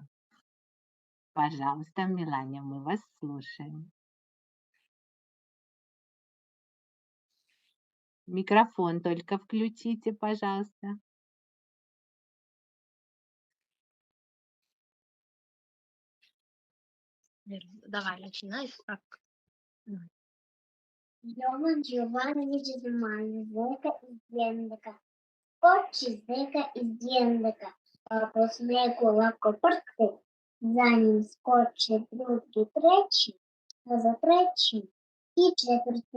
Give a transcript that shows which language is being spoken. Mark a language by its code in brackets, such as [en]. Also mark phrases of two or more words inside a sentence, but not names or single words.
[ru] Пожалуйста, Мелания, мы вас слушаем. Микрофон только включите, пожалуйста. Давай, начинай. [sr] Jovan Jovanović Zmaj, zeka iz Djendeka. Skoči zeka iz Djendeka, pa po snegu lako prske. Za njim skoče drugi, treći, a za trećim i četvrti.